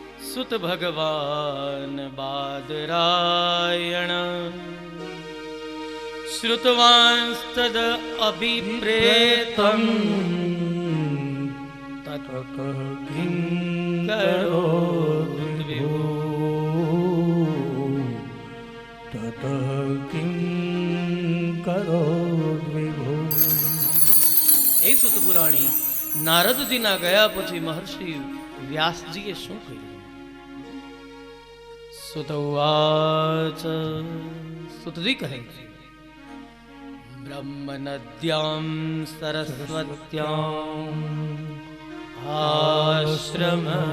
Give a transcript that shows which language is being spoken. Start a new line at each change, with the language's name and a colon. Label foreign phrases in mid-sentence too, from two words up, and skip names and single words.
Sanskrit: सुत भगवान बादरायण श्रुतवांस्तद अभिप्रेतम् ततः किं करोत् विभो।
Gujarati: એ સુત પુરાણી નારદજીના ગયા પછી મહર્ષિ વ્યાસજીએ શું કહ્યું? સુતવાચ, સુતજી કહે છે,
Sanskrit: ब्रह्म नद्याम् सरस्वत्याम् आश्रम